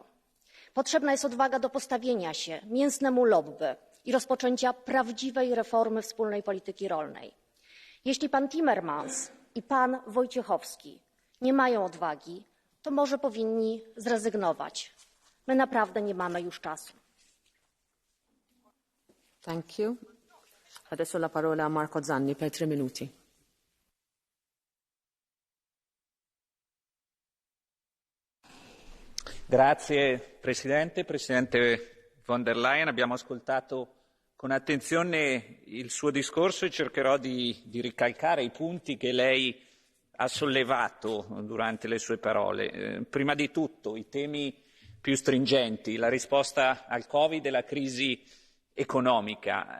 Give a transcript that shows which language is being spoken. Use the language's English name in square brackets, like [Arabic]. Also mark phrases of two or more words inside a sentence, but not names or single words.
[Polish] Potrzebna jest odwaga do postawienia się mięsnemu lobby i rozpoczęcia prawdziwej reformy wspólnej polityki rolnej. Jeśli pan Timmermans i pan Wojciechowski nie mają odwagi, to może powinni zrezygnować. My naprawdę nie mamy już czasu. [English] Thank you. [Italian] Adesso la parola a Marco Zanni per 3 minuti. Grazie Presidente, Presidente von der Leyen. Abbiamo ascoltato con attenzione il suo discorso e cercherò di ricalcare i punti che lei ha sollevato durante le sue parole. Prima di tutto i temi più stringenti, la risposta al Covid e la crisi economica.